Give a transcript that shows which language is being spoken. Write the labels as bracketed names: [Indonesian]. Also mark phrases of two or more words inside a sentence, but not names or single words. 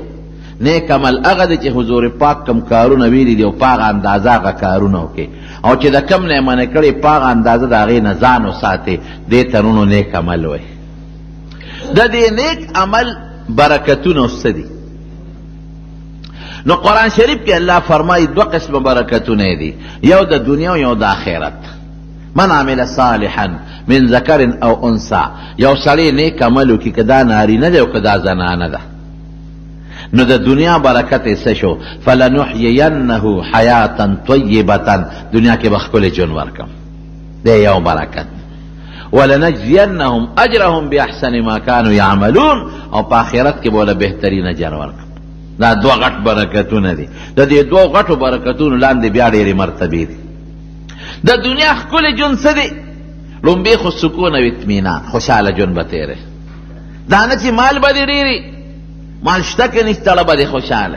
[Pashto] نیک عمل هغه دی چې حضور پاک کم کارونه ویلي دي او په هغه اندازه هغه کارونه وکړي، او چې د کم نه یې منع کړي په هغه اندازه د هغې نه ځان وساتې، دې ته نو نیک عمل وایي. د دې نیک عمل برکتونه څه دي؟ نو قرآن شریف کې الله فرمایي دو قسم برکتونه دي، یو د دنیا او یو د آخرت. [Arabic] من عمل صالحا من ذکر او انثى، [Pashto] یو سړی نیک عمل وکړي که دا نارینه دی او که دا زنانه ده، نو د دنیا برکت یې څه شو؟ [Arabic] فلنحیینه حیاتا طیبة، [Pashto] دنیا کې به ښکلی ژوند ورکړم، دی یو برکت. [Arabic] ولنجزینهم اجرهم باحسن ما كانوا یعملون، [Pashto] او په آخرت کې به له بهترین اجر ورکړم. دا دوه غټ برکتونه دي. د دې دوه غټو برکتونو لاندې بیا ډېرې مرتبې دي. د دنیا ښکلی ژوند څه دی؟ لومبې خو سکون او اطمینان، خوشحاله ژوند به تېری. دا نه چې مال به دې ډېري، مال شته که نشته به دې خوشحاله.